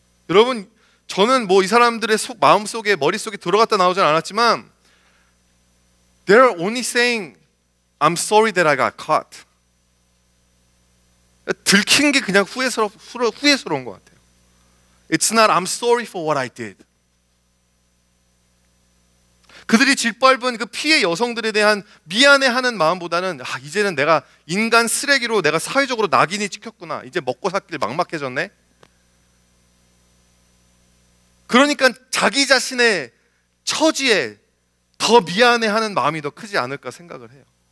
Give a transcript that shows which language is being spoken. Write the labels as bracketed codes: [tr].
[ko] 여러분, 저는 뭐 이 사람들의 마음속에, 머릿속에 들어갔다 나오진 않았지만, [en] They're only saying, I'm sorry that I got caught. [ko] 들킨 게 그냥 후회스러운 것 같아요. [en] It's not I'm sorry for what I did. [ko] 그들이 짓밟은 그 피해 여성들에 대한 미안해하는 마음보다는, 이제는 내가 인간 쓰레기로 내가 사회적으로 낙인이 찍혔구나. 이제 먹고 살길 막막해졌네. 그러니까 자기 자신의 처지에 더 미안해하는 마음이 더 크지 않을까 생각을 해요.